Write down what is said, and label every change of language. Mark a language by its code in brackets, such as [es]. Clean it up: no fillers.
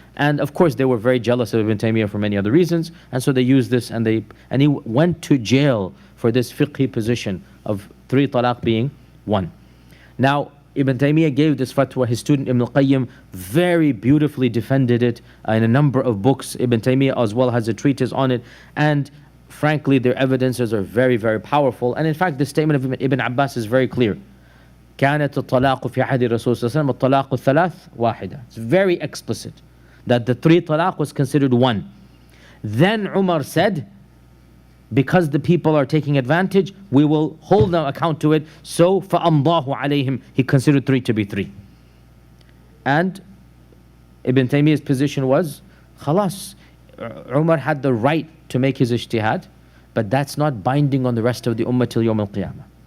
[en] And of course they were very jealous of Ibn Taymiyyah for many other reasons. And so they used this, and he went to jail for this fiqhi position of 3 talaq being 1. Now, Ibn Taymiyyah gave this fatwa. His student Ibn al-Qayyim very beautifully defended it in a number of books. Ibn Taymiyyah as well has a treatise on it. And frankly, their evidences are very, very powerful. And in fact, the statement of Ibn Abbas is very clear. [ar] كانت الطلاق في عهد الرسول صلى الله عليه وسلم الطلاق الثلاث واحدة. [en] It's very explicit that the 3 talaq was considered 1. Then Umar said, because the people are taking advantage, we will hold them account to it. So [ar] فَأَمْضَاهُ عَلَيْهِمْ, [en] he considered 3 to be 3. And Ibn Taymiyyah's position was, khalas, Umar had the right to make his ijtihad, but that's not binding on the rest of the ummah till Yawm al-Qiyamah.